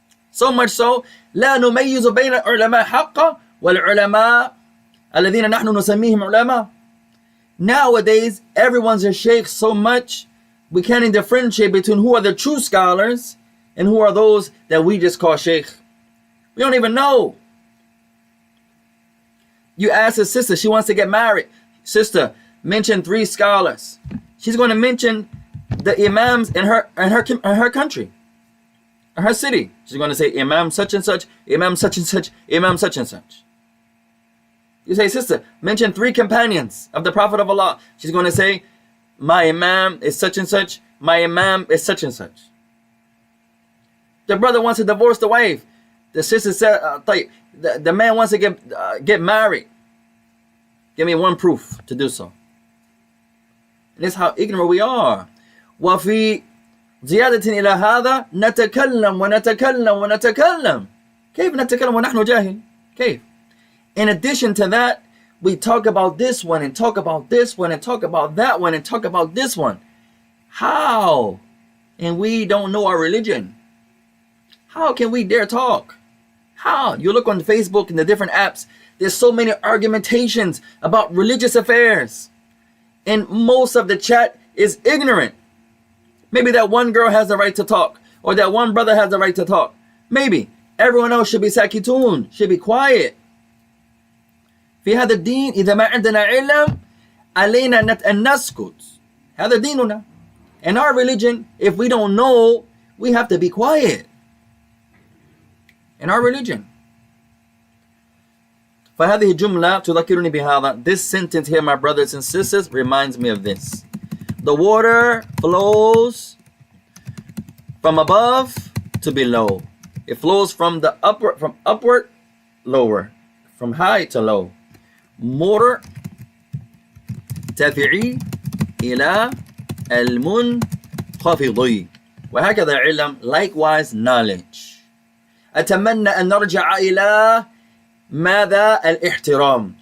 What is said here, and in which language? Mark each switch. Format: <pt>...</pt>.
<en>So much so,</en> <ar>لا نميز بين العلماء حقا والعلماء الذين نحن نسميهم علماء.</ar> <en>Nowadays, everyone's a sheikh so much, we can't even differentiate between who are the true scholars and who are those that we just call sheikh. We don't even know. You ask a sister, she wants to get married. Sister, mention 3 scholars. She's going to mention the imams in her country, in her city. She's going to say Imam such and such, Imam such and such, Imam such and such. You say, sister, mention 3 companions of the Prophet of Allah. She's going to say, my Imam is such and such, my Imam is such and such. The brother wants to divorce the wife. The sister said, the man wants to get married. Give me one proof to do so. And that's how ignorant we are.</en> <ar>وفي زيادة إلى هذا نتكلم ونتكلم ونتكلم. كيف نتكلم ونحن جاهل؟ كيف?</ar> <en>In addition to that, we talk about this one and talk about this one and talk about that one and talk about this one. How? And we don't know our religion. How can we dare talk? How? You look on Facebook and the different apps, there's so many argumentations about religious affairs. And most of the chat is ignorant. Maybe that one girl has the right to talk, or that one brother has the right to talk. Maybe. Everyone else should be sakitun, should be quiet.</en> <ar>في هذا الدين إذا ما عندنا علم علينا أن نسكت. هذا ديننا.</ar> <en>In our religion, if we don't know, we have to be quiet. In our religion. فهذه الجملة تذكرني بهذا. This sentence here, my brothers and sisters, reminds me of this. The water flows from above to below. It flows from upward, lower, from high to low.</en> <ar>مر تفعي إلى المنخفض. وهكذا علم,</ar> <en>likewise knowledge.</en> <ar>أتمنى أن نرجع إلى ماذا الاحترام.</ar>